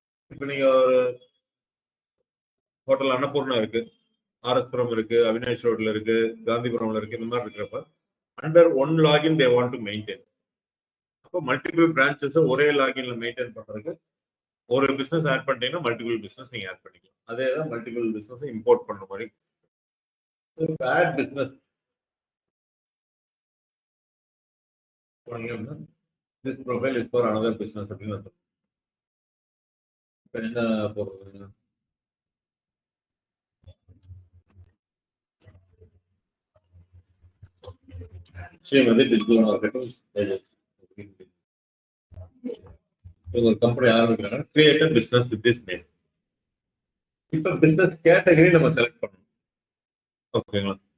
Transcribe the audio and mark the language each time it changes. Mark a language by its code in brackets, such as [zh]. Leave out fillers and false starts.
[ta] இப்போ நீங்க ஒரு ஹோட்டல் அன்னபூர்ணா இருக்கு, ஆர்எஸ்புரம் இருக்கு, அவினாஷ் ரோட்ல இருக்கு, காந்திபுரம்ல இருக்கு, இந்த மாதிரி இருக்கிறப்ப [en] Under one login they want to maintain. [ta] அப்போ மல்டிபிள் பிரான்ச்சஸ் ஒரே லாகின்ல மெயின்டைன் பண்றதுக்கு ஒரு பிசினஸ் ஆட் பண்ணிட்டீங்கன்னா மல்டிபிள் பிசினஸ் நீங்க ஆட் பண்ணிக்கலாம். அதே தான் மல்டிபிள் பிசினஸ் இம்போர்ட் பண்ற மாதிரி. Add business [en] this profile is for another business [ta] அப்படின்னு அர்த்தம். இப்போ என்ன போடுறது? Srimathi digital marketing agency. ஒரு கம்பெனி ஆரம்பிக்கிறாங்க, [en] Create a business with this name. [ta] இப்போ பிசினஸ் கேட்டகரி நம்ம செலக்ட் பண்ணணும். ஓகேங்களா?